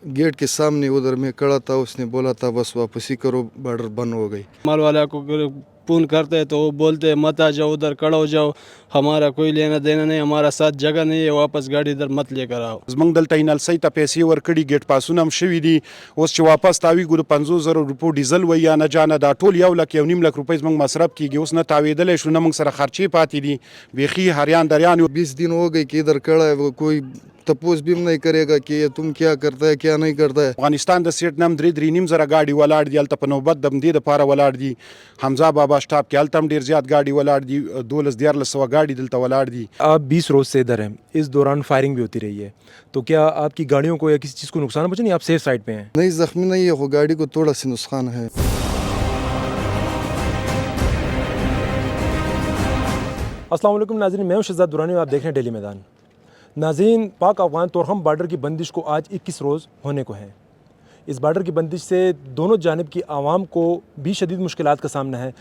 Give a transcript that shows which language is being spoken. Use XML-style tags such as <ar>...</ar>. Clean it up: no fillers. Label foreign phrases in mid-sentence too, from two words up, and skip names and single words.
<ur>گیٹ کے سامنے اُدھر میں کھڑا تھا، اس نے بولا تھا بس واپسی کرو، بارڈر بند ہو گئی. مال والا کو فون کرتے تو وہ بولتے مت آ جاؤ، ادھر کھڑا ہو جاؤ، ہمارا کوئی لینا دینا نہیں، ہمارا ساتھ جگہ نہیں ہے, واپس گاڑی ادھر مت لے کر آؤ.</ur> <ps>زمونږ دلته انلسۍ ته پیسې ورکړي، ګیټ پاسونه هم شوي دي. اوس چې واپس تاویږو د 50,000 روپو ډیزل وي یا نه جانه، دا ټول 1,00,000 1.5 لک روپۍ زموږ مصرف کېږي. اوس نه تاوېدلی شو، نه موږ سره خرچې پاتې دي، بیخي هریان دریان یو.</ps> <ur>20 دن ہو گئے کہ ادھر کھڑا ہے، وہ کوئی تپوس بھی نہیں کرے گا کہ یہ تم کیا کرتا ہے کیا نہیں کرتا ہے.</ur> <ps>افغانستان د سیټ نم 3.5 زره ګاډي ولاړ دي، هلته په نوبت د همدې دپاره ولاړ دي. حمزه بابا سټاپ کې هلته هم ډېر زیات ګاډي ولاړ دي، 12-1300 ګاډي دلته ولاړ دي.</ps> <ur>آپ 20 روز سے ادھر ہیں، اس دوران فائرنگ بھی ہوتی رہی ہے، تو کیا آپ کی گاڑیوں کو یا کسی چیز کو نقصان پہنچا نہیں؟ آپ</ur> <en>safe side</en> <ur>پہ ہیں؟ نہیں زخمی نہیں ہے، وہ گاڑی کو تھوڑا سی نقصان ہے. السلام علیکم ناظرین، میں ہوں شہزاد دورانی اور آپ دیکھ رہے ہیں ڈیلی میدان. ناظرین، پاک افغان تورخم بارڈر کی بندش کو آج 21 روز ہونے کو ہیں. اس بارڈر کی بندش سے دونوں جانب کی عوام کو بھی شدید مشکلات کا سامنا ہے.</ur>